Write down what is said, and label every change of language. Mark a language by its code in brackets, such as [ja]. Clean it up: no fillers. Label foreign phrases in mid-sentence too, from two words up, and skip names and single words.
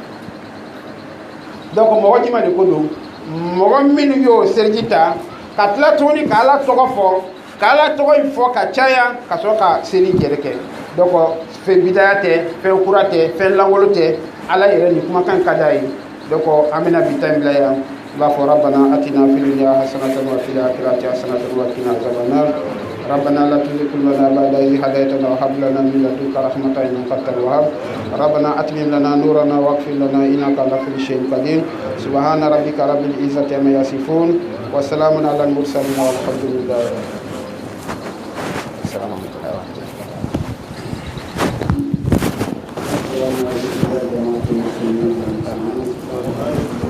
[bm] donc mɔgɔ jumɛn de ko don mɔgɔ minnu y'o seliji ta ka tila tuguni ka ala tɔgɔ fɔ ka ala tɔgɔ in fɔ ka caya ka sɔrɔ ka seli yɛrɛ kɛ donc fɛn bidaya tɛ fɛn kura tɛ fɛn langolo tɛ ala yɛrɛ nin kumakan ka d'a ye donc an bɛna bi ta in bila yan i b'a fɔ [ar] ربنا آتنا في الدنيا حسنة وفي الآخرة حسنة وقنا عذاب النار ربنا لا تزغ قلوبنا بعد إذ هديتنا وهب لنا من لدنك رحمة إنك أنت الوهاب ربنا أتمم لنا نورنا واغفر لنا إنك على كل شيء قدير سبحان ربك رب العزة عما يصفون وسلام على المرسلين والحمد لله السلام عليكم